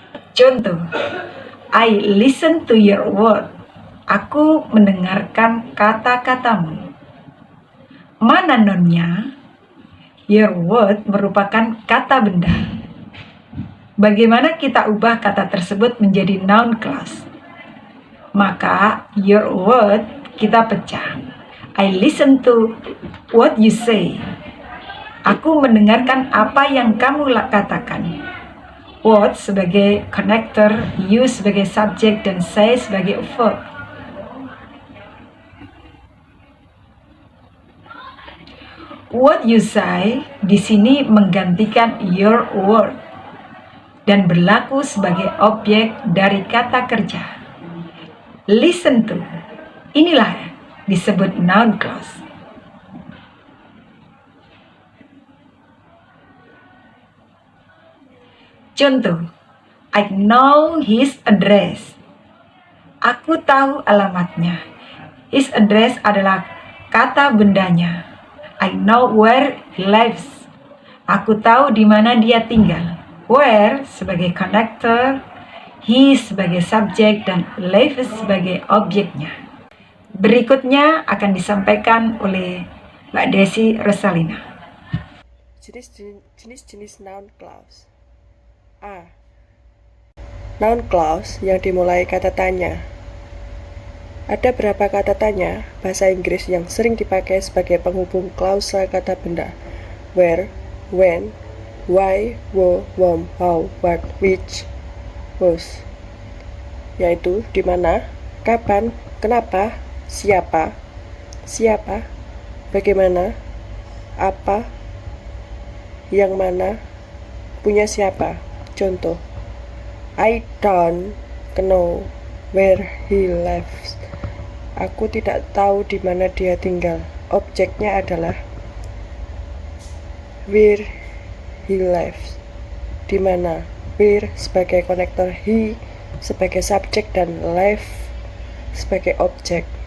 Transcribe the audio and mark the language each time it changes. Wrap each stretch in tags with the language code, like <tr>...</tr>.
<en>Contoh, I listen to your word.</en> <id>Aku mendengarkan kata-katamu. Mana nonnya?</id> <en>Your word</en> <id>merupakan kata benda. Bagaimana kita ubah kata tersebut menjadi noun clause? Maka</id> <en>your word</en> <id>kita pecah.</id> <en>I listen to what you say.</en> <id>Aku mendengarkan apa yang kamu katakan. What sebagai connector, you sebagai subjek, dan say sebagai verb. What you say di sini menggantikan your word dan berlaku sebagai objek dari kata kerja. Listen to, inilah disebut noun clause.</id> <en>Contoh, I know his address.</en> <id>Aku tahu alamatnya.</id> <en>His address</en> <id>adalah kata bendanya.</id> <en>I know where he lives.</en> <id>Aku tahu di mana dia tinggal. Where sebagai connector, he sebagai subjek, dan lives sebagai objeknya. Berikutnya akan disampaikan oleh Mbak Desi Rosalina. Jenis-jenis noun clause. A. Noun clause yang dimulai kata tanya. Ada berapa kata tanya bahasa Inggris yang sering dipakai sebagai penghubung klausa kata benda?</id> <en>Where, when, why, whom, how, what, which, whose.</en> <id>Yaitu di mana, kapan, kenapa, siapa, bagaimana, apa, yang mana, punya siapa.</id> <en>Contoh, I don't know where he lives.</en> <id>Aku tidak tahu di mana dia tinggal. Objeknya adalah where he lives. Di mana? Where sebagai konektor, he sebagai subjek, dan live sebagai objek.</id>